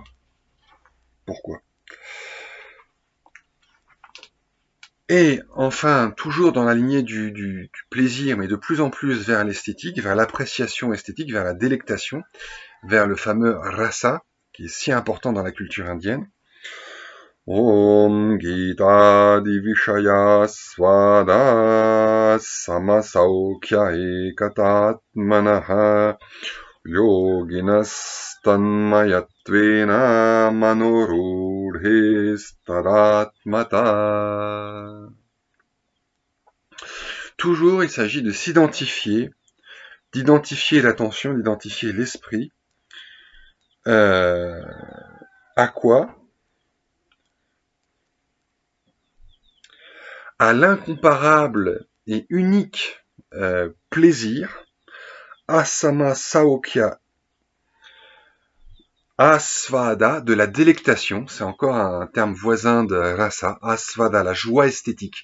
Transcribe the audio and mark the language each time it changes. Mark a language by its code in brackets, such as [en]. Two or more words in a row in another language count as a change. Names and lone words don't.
[fr] Pourquoi? Et enfin, toujours dans la lignée du plaisir, mais de plus en plus vers l'esthétique, vers l'appréciation esthétique, vers la délectation, vers le fameux rasa, qui est si important dans la culture indienne. [sa] ओम् गीता दिविषय स्वाद समसौख्य एकतात्मनः योगिनस् तन्मयत्वेन मनोरूढेस् तदात्मता. [fr] Toujours, il s'agit de s'identifier, d'identifier l'attention, d'identifier l'esprit. À quoi? À l'incomparable et unique plaisir, [sa] असम सौख्य आस्वाद, [fr] de la délectation, c'est encore un terme voisin de rasa, asvada, la joie esthétique.